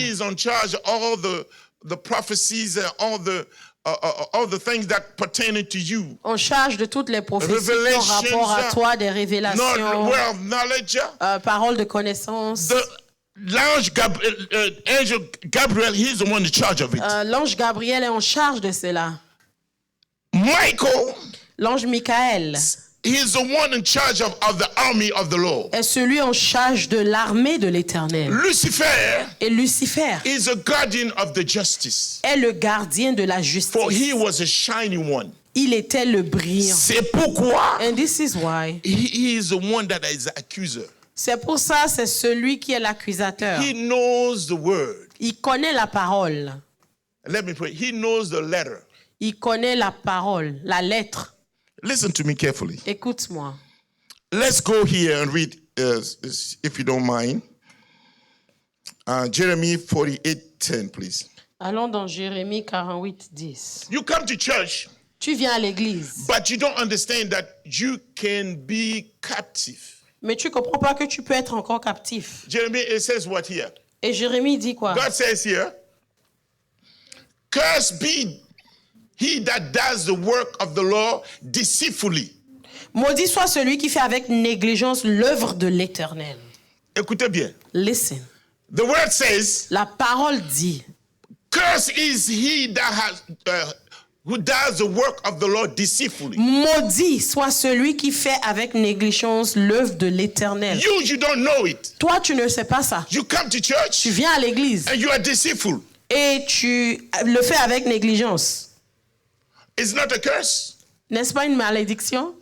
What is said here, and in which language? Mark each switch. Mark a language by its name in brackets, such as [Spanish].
[English] is on charge of all the prophecies and all the things that pertain to you. [French] On charge de toutes les prophéties en rapport à toi, des révélations, [English] Word of knowledge. [French] paroles de connaissance. [English] L'ange angel Gabriel, he's the one in charge of it. [French] L'ange Gabriel est en charge de cela. [English] Michael, [French] L'ange Michael [English] he's the one in charge of the army of the Lord. [French] est celui en charge de l'armée de l'Éternel. [English] Lucifer [French] Et Lucifer [English] is a guardian of the justice. [French] est le gardien de la [English] For [French] justice. [English] he was a shining one. [French] Il était le brillant. C'est pourquoi [English] And this is why. he is the one that is the accuser. [French] C'est pour ça, c'est celui qui est l'accusateur. [English] He knows the word. [French] Il connaît la parole. [English] Let me pray. He knows the letter. [French] Il connaît la parole, la lettre. [English] Listen to me carefully. [French] Écoute-moi. [English] Let's go here and read, if you don't mind. Jeremiah 48:10, please. [French] Allons dans Jérémie 48, 10. [English] You come to church, [French] Tu viens à l'église, [English] but you don't understand that you can be captive. [French] mais tu ne comprends pas que tu peux être encore captif. [English] Jeremiah, it says what here? [French] Et Jérémie dit quoi? [English] God says here, cursed be he that does the work of the law deceitfully. [French] Maudit soit celui qui fait avec négligence l'œuvre de l'Éternel. Écoutez bien. [English] Listen. The word says, [French] La parole dit, [English] cursed is he that has, who does the work of the Lord deceitfully. [French] maudit soit celui qui fait avec négligence l'œuvre de l'Éternel. [English] You don't know it. [French] Toi, tu ne sais pas ça. [English] You come to church [French] Tu viens à l'église [English] and you are deceitful. [French] et tu le fais avec négligence. [English] It's not a curse. [French] N'est-ce pas une malédiction?